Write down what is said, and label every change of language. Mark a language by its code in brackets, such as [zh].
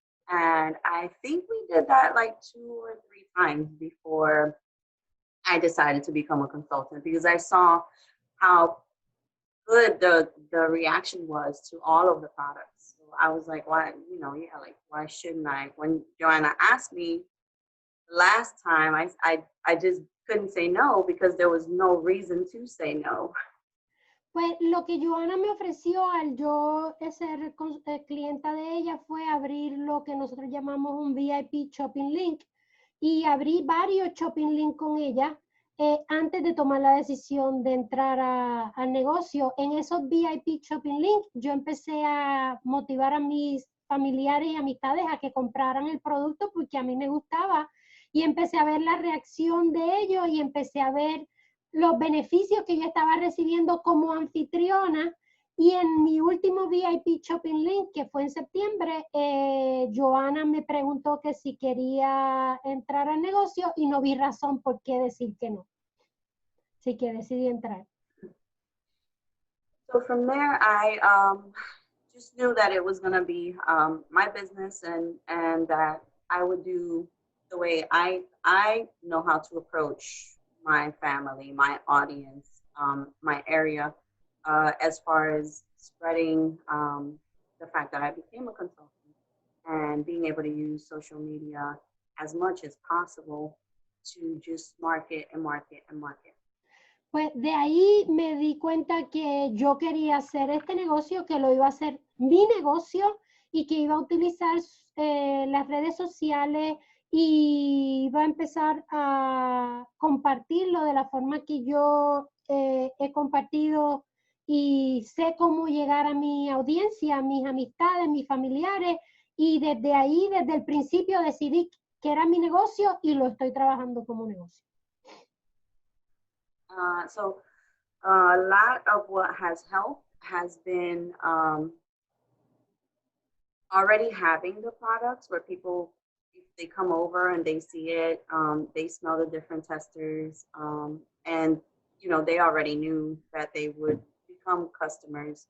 [en] And I think we did that like 2 or 3 times before I decided to become a consultant, because I saw how good the reaction was to all of the products. So I was like, why, why shouldn't I? When Joanna asked me last time, I just couldn't say no, because there was no reason to say no. [es] Pues lo que Joana me ofreció al yo ser clienta de ella fue abrir lo que nosotros llamamos un VIP Shopping Link, y abrí varios Shopping Link con ella antes de tomar la decisión de entrar al negocio. En esos VIP Shopping Link yo empecé a motivar a mis familiares y amistades a que compraran el producto porque a mí me gustaba, y empecé a ver la reacción de ellos y empecé a ver los beneficios que yo estaba recibiendo como anfitriona. Y en mi último VIP Shopping Link, que fue en septiembre, Joana me preguntó que si quería entrar al negocio y no vi razón por qué decir que no. Así que decidí entrar. [en] So from there, I just knew that it was going to be my business, and that I would do the way I know how to approach my family, my audience, my area, as far as spreading the fact that I became a consultant, and being able to use social media as much as possible to just market and market and market. [es] Pues de ahí me di cuenta que yo quería hacer este negocio, que lo iba a hacer mi negocio y que iba a utilizar las redes sociales y iba a empezar a compartirlo de la forma que yo he compartido, y sé cómo llegar a mi audiencia, a mis amistades, mis familiares, y desde ahí, desde el principio, decidí que era mi negocio y lo estoy trabajando como negocio. [en] So a lot of what has helped has been already having the products where people, if they come over and they see it, they smell the different testers, and they already knew that they would become customers.